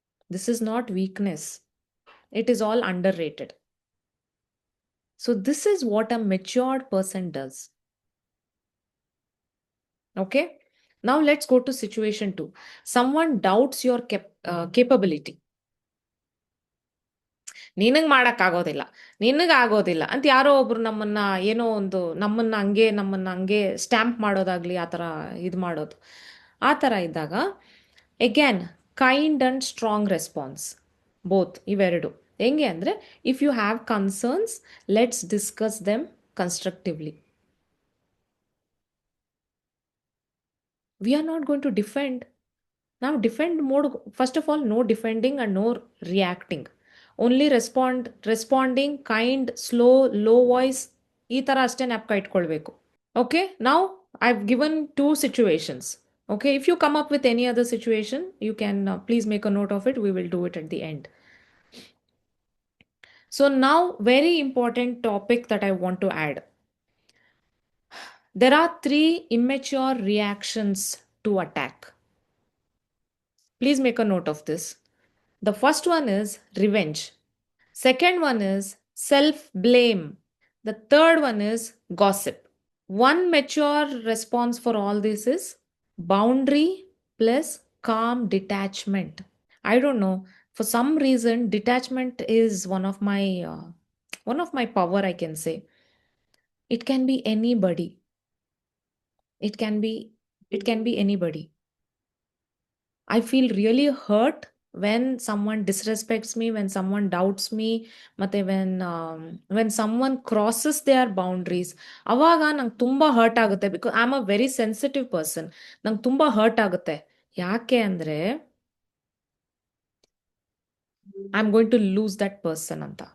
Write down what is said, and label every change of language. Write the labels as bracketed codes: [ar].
[en] This is not weakness. It is all underrated. So this is what a matured person does. Okay. Now let's go to situation 2. Someone doubts your capability. [kn] ನಿನಗೆ ಮಾಡೋಕ್ಕಾಗೋದಿಲ್ಲ, ನಿನಗಾಗೋದಿಲ್ಲ ಅಂತ ಯಾರೋ ಒಬ್ರು ನಮ್ಮನ್ನ ಹಂಗೆ stamp ಮಾಡೋದಾಗ್ಲಿ, ಆ ಥರ ಇದು ಮಾಡೋದು. ಆ ಥರ ಇದ್ದಾಗ [en] again kind and strong response, both [kn] ಇವೆರಡು. ಹೆಂಗೆ ಅಂದರೆ, [en] If you have concerns, let's discuss them constructively. We are not going to defend. ನಾವು defend mode, first of all no defending and no reacting. Only responding, kind, slow, low voice, [kn] ಈ ಥರ ಅಷ್ಟೇ ಜ್ಞಾಪಕ ಇಟ್ಕೊಳ್ಬೇಕು. [en] Okay. ನಾವು I've given 2 situations. Okay, if you come up with any other situation, you can please make a note of it. We will do it at the end. So now, very important topic that I want to add. There are 3 immature reactions to attack. Please make a note of this. The first one is revenge. Second one is self-blame. The third one is gossip. One mature response for all this is boundary plus calm detachment. I don't know, for some reason detachment is one of my power, I can say. It can be anybody. It can be anybody. I feel really hurt when someone disrespects me, when someone doubts me, ಮತ್ತೆ when someone crosses their boundaries. [kn] ಅವಾಗ ನಂಗೆ ತುಂಬ hurt ಆಗುತ್ತೆ, [en] Because I am a very sensitive person. [kn] ನಂಗೆ ತುಂಬ hurt ಆಗುತ್ತೆ. ಯಾಕೆ ಅಂದರೆ, [en] I am going to lose that person [kn] ಅಂತ.